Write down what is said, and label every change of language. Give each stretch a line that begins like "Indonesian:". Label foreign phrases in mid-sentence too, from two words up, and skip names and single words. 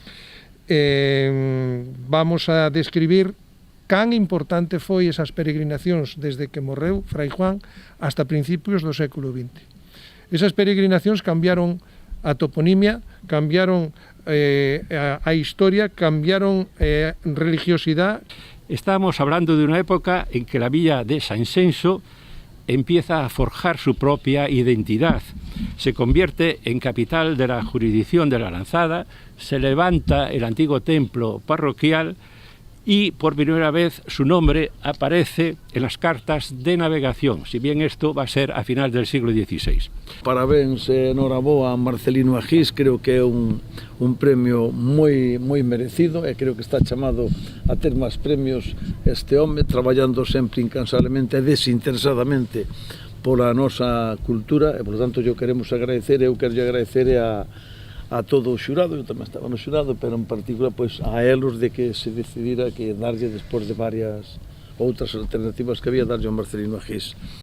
Galician: Vamos a describir can importante foi esas peregrinacións desde que morreu Fray Juan hasta principios do século XX. Esas peregrinacións cambiaron a toponimia, cambiaron a historia, cambiaron religiosidade.
Spanish: Estamos hablando de una época en que la villa de Sanxenxo empieza a forjar su propia identidad. Se convierte en capital de la jurisdicción de la Lanzada, se levanta el antiguo templo parroquial y por primera vez su nombre aparece en las cartas de navegación, si bien esto va a ser a final del siglo XVI.
Galician: Parabéns e enhoraboa a Marcelino Agís, creo que é un premio moi merecido e creo que está chamado a ter máis premios este home, traballando sempre incansablemente e desinteresadamente pola nosa cultura e, por tanto, eu queremos agradecer, eu quero agradecer a todo o xurado, eu tamén estaba no xurado, pero en particular pois, a elos de que se decidira que darlle, despois de varias outras alternativas que había, darlle ao Marcelino Agís.